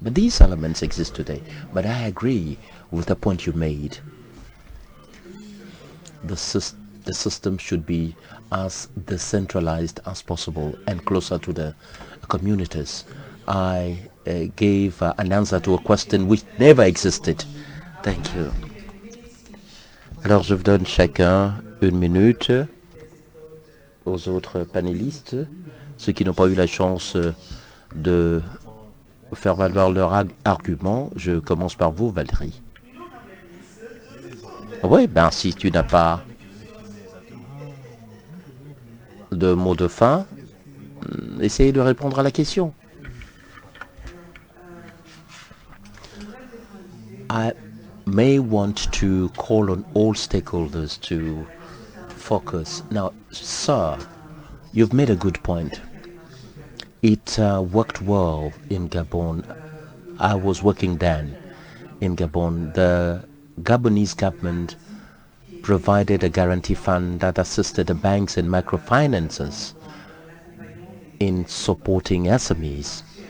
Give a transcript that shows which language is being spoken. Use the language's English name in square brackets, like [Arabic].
[English] But these elements exist today. But I agree with the point you made. The system should be as decentralized as possible and closer to the communities. I gave an answer to a question which never existed. Thank you. [French] Alors je vous donne chacun une minute aux autres panélistes, ceux qui n'ont pas eu la chance de faire valoir leur argument. Je commence par vous, Valérie. Oui, ben si tu n'as pas de mot de fin, essayez de répondre à la question. [English] I may want to call on all stakeholders to focus. Now, sir, you've made a good point. It worked well in Gabon. I was working then in Gabon. The Gabonese government provided a guarantee fund that assisted the banks and microfinances in supporting SMEs.